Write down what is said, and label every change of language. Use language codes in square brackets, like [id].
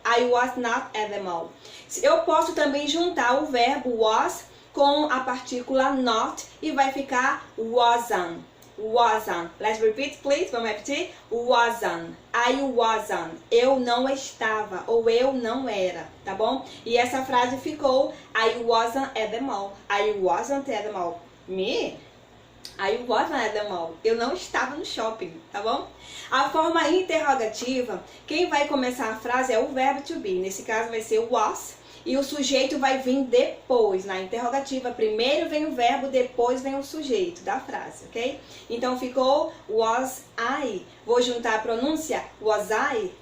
[pt] I was not at the mall. Eu posso também juntar o verbo was com a partícula not e vai ficar wasn't. [en] Wasn't. Let's repeat, please. [pt] Vamos repetir. [en] Wasn't. I wasn't. [pt] Eu não estava ou eu não era, tá bom? E essa frase ficou [en] I wasn't at the mall. I wasn't at the mall. Me? I wasn't at the mall. [pt] Eu não estava no shopping, tá bom? A forma interrogativa, quem vai começar a frase é o verbo to be. Nesse caso vai ser was e o sujeito vai vir depois. Na interrogativa, primeiro vem o verbo, depois vem o sujeito da frase, ok? Então ficou was I. Vou juntar a pronúncia was I.